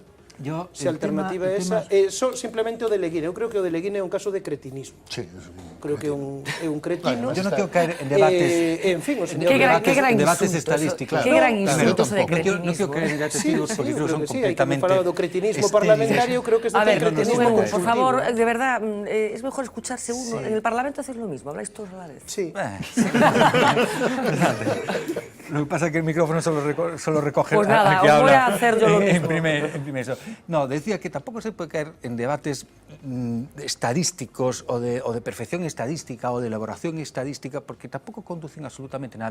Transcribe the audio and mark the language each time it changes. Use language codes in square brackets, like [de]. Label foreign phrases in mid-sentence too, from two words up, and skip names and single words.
[gl] Se a alternativa é esa, simplemente o de Leguín. Eu creo que o de Leguín é un caso de cretinismo. Creo que é un cretino. Yo non quero caer en debates. En fin, o señor... Debates estadísticos. Que gran insulto de cretinismo. Non quero caer en debates estadísticos porque creo que son completamente... Falado do cretinismo parlamentario, creo que este é cretinismo. [es] Por favor, de verdad, es mejor escucharse uno. En el Parlamento hacéis lo mismo, habláis todos a la vez. Sí. Lo que pasa es que el micrófono solo recoge... Pues nada, os voy a hacer yo lo mismo. No, decía que tampoco se puede caer en debates estadísticos o de perfección estadística o de elaboración estadística, porque tampoco conducen absolutamente nada.